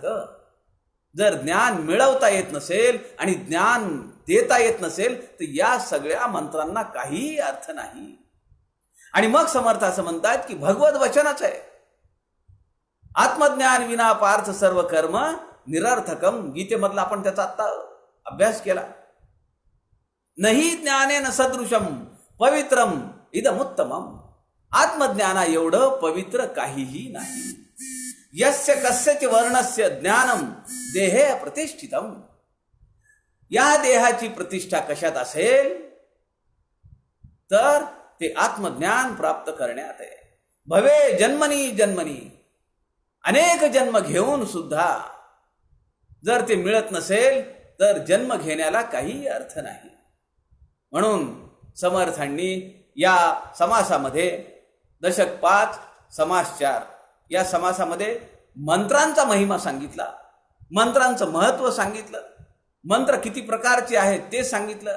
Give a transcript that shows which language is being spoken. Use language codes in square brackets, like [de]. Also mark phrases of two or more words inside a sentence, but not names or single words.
[mr] जर ज्ञान मिळवता येत नसेल आणि ज्ञान देता येत नसेल तर या सगळ्या मंत्रांना काहीही अर्थ नाही. आणि मग समर्थ असं म्हणतात की भगवत वचनच आहे. [sa] आत्मज्ञान विना पार्थ सर्व कर्म निरर्थकम. [mr] गीतेमधला आपण त्याचा आता अभ्यास केला. [sa] नाही ज्ञानेन सदृशम पवित्रम इदमुत्तमम. [mr] आत्मज्ञाना एवढं पवित्र काहीही नाही. [sa] यस्य कस्यच वर्णस्य ज्ञानम देहे प्रतिष्ठितम. [mr] या देहाची प्रतिष्ठा कशात असेल तर ते आत्मज्ञान प्राप्त करण्यात आहे. [sa] भवे जन्मनी जन्मनी. [mr] अनेक जन्म घेऊन सुद्धा जर ते मिळत नसेल तर जन्म घेण्याला काही अर्थ नाही. म्हणून समर्थांनी या समासामध्ये दशक 5 समास 4 या समासामध्ये मंत्रांचा महिमा सांगितला, मंत्रांचं महत्व सांगितलं, मंत्र किती प्रकारचे आहेत ते सांगितलं.